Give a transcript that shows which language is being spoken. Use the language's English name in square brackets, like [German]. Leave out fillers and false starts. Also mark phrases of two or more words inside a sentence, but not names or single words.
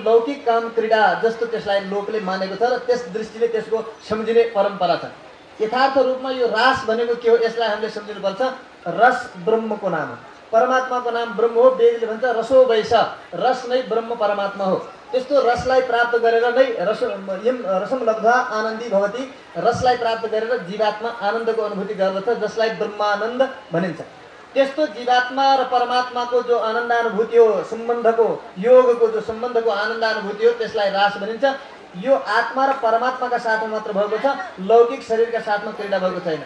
[Nepali] लौकिक काम क्रीडा जस्तो त्यसलाई लोकले मानेको छ र त्यस दृष्टिले त्यसको सम्झिने परम्परा छ। यथार्थ रूपमा यो रास भनेको के हो यसलाई हामीले सम्झिनुपर्छ। रस ब्रह्मको नाम हो, परमात्माको नाम ब्रह्म हो। वेदले भन्छ [Sanskrit] रसो वैश, [Nepali] रस नै ब्रह्म परमात्मा हो। त्यस्तो रसलाई प्राप्त गरेर नै [Sanskrit] रसम लब्धा आनन्दी भवति, [Nepali] रसलाई प्राप्त गरेर जीवात्मा आनन्दको अनुभूति गर्दछ जसलाई ब्रह्मानन्द भनिन्छ। त्यस्तो जीवात्मा र परमात्माको जो आनन्दानुभूति हो, सम्बन्धको योगको जो सम्बन्धको आनन्दानुभूति हो त्यसलाई रास भनिन्छ। यो आत्मा र परमात्माका साथमा मात्र भएको छ, लौकिक शरीरका साथमा क्रीडा भएको छैन।